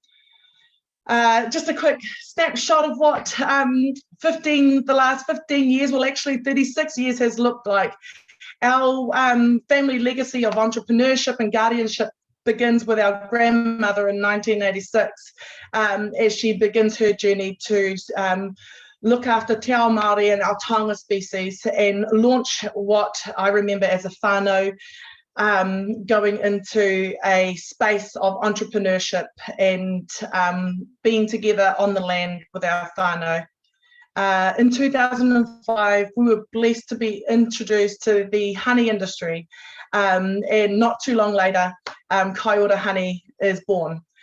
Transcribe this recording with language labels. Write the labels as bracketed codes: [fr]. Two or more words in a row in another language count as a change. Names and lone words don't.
[en] Just a quick snapshot of what the last 15 years, well actually 36 years has looked like. Our family legacy of entrepreneurship and guardianship begins with our grandmother in 1986 as she begins her journey to look after [mi] te ao Māori [en] and our taonga species and launch what I remember as a whānau, going into a space of entrepreneurship and being together on the land with our whānau. In 2005, we were blessed to be introduced to the honey industry, and not too long later, Kai Ora Honey is born.